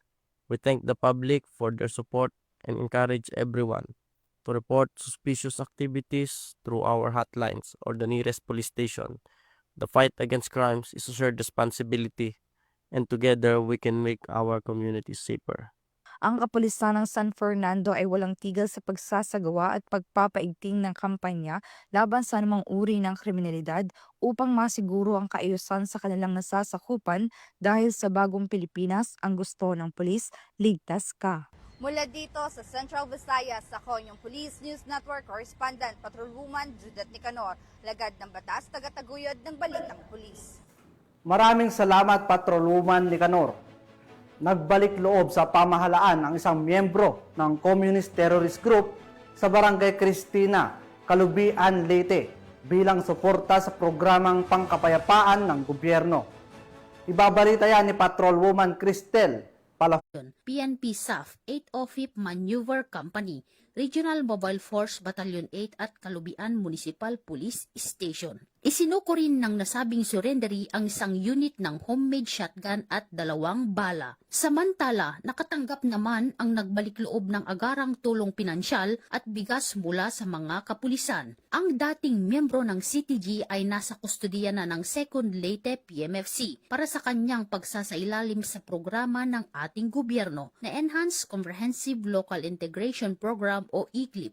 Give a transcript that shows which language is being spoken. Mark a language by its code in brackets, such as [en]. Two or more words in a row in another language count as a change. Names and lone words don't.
[en] We thank the public for their support and encourage everyone to report suspicious activities through our hotlines or the nearest police station. The fight against crimes is a shared responsibility, and together we can make our communities safer. [tl] Ang kapulisan ng San Fernando ay walang tigil sa pagsasagawa at pagpapaigting ng kampanya laban sa anumang uri ng kriminalidad upang masiguro ang kaayusan sa kanilang nasasakupan dahil sa bagong Pilipinas, ang gusto ng pulis, ligtas ka. Mula dito sa Central Visayas, ako yung Police News Network Correspondent, Patrolwoman Judith Nicanor, lagad ng batas, tagataguyod ng Balitang Pulis. Maraming salamat, Patrolwoman Nicanor. Nagbalik loob sa pamahalaan ang isang miyembro ng Communist Terrorist Group sa Barangay Cristina, Calubian, Leyte bilang suporta sa programang pangkapayapaan ng gobyerno. Ibabalita yan ni Patrolwoman Cristel Palafon. PNP SAF 8th Maneuver Company, Regional Mobile Force Battalion 8 at Calubian Municipal Police Station. Isinuko rin ng nasabing surrendery ang isang unit ng homemade shotgun at 2 bala. Samantala, nakatanggap naman ang nagbalik loob ng agarang tulong pinansyal at bigas mula sa mga kapulisan. Ang dating miyembro ng CTG ay nasa kustodiya na ng 2nd Leyte PMFC para sa kanyang pagsasailalim sa programa ng ating gobyerno na Enhanced Comprehensive Local Integration Program o ECLIP.